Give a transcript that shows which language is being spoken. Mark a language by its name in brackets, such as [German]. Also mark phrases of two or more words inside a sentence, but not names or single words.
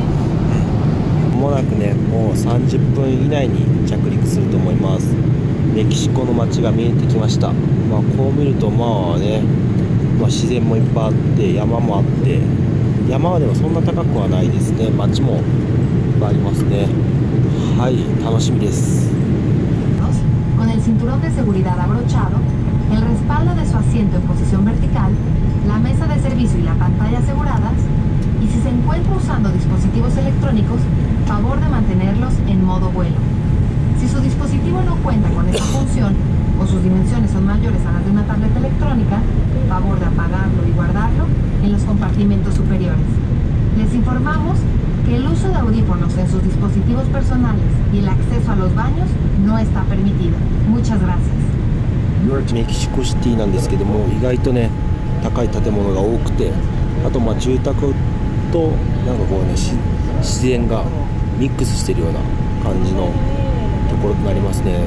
[Japanese] もなくねもう30分以内に着陸すると思います。メキシコの街が見えてきました。まあ、こう見るとまあね、自然もいっぱいあって山もあって、山はでもそんな高くはないですね。街もいっぱいありますね。はい、楽しみです。 [Spanish] Con el cinturón de seguridad abrochado, el respaldo de su asiento en posición vertical, la mesa de servicio y la pantalla aseguradas, y si se encuentra usando dispositivos electrónicos, favor de mantenerlos en modo vuelo. Si su dispositivo no cuenta con esta función o sus dimensiones son mayores a las de una tableta electrónica, favor de apagarlo y guardarlo en los compartimentos superiores. Les informamos que el uso de audífonos en sus dispositivos personales y el acceso a los baños no está permitido. Muchas gracias. [Japanese] メキシコシティなんですけども、意外とね高い建物が多くて、あと住宅となんかこうね自然がミックスしてるような感じのところとなりますね。